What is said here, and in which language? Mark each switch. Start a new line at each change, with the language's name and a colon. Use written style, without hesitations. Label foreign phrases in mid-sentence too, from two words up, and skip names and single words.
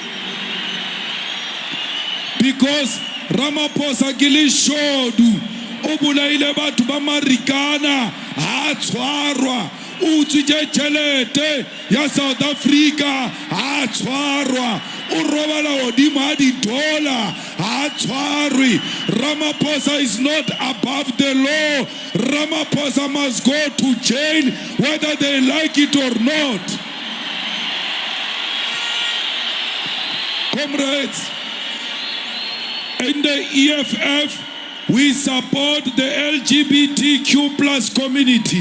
Northern Sotho: because Ramaphosa ke le shodu o bolaile batho ba marikana ha tshwarwa, o tswitse tšhelete ya South Africa ha tshwarwa, o robala godimo ga $, ha tshwarwe.
English: Ramaphosa is not above the law. Ramaphosa must go to jail whether they like it or not. Comrades, in the EFF, we support the LGBTQ plus community.